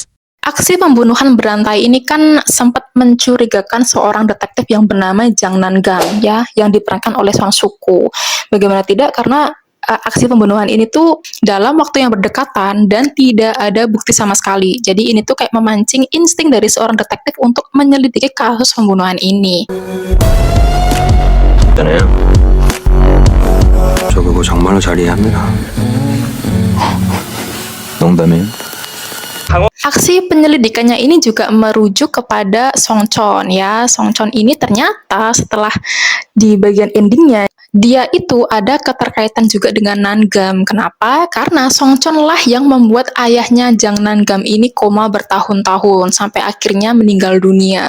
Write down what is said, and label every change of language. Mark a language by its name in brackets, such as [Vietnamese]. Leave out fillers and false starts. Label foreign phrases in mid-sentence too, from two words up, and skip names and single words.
[Indonesian] Aksi pembunuhan berantai ini kan sempat mencurigakan seorang detektif yang bernama Jang Nangam ya, yang diperankan oleh Sang Suku. Bagaimana tidak, karena aksi pembunuhan ini tuh dalam waktu yang berdekatan dan tidak ada bukti sama sekali. Jadi ini tuh kayak memancing insting dari seorang detektif untuk menyelidiki kasus pembunuhan ini. [Korean] 있잖아요. 저 그거 정말로 잘 이해합니다. 농담이에요? [Indonesian] Aksi penyelidikannya ini juga merujuk kepada Songchon ya. Songchon ini ternyata setelah di bagian endingnya dia itu ada keterkaitan juga dengan Nangam. Kenapa? Karena Songchon lah yang membuat ayahnya Jang Nangam ini koma bertahun-tahun sampai akhirnya meninggal dunia.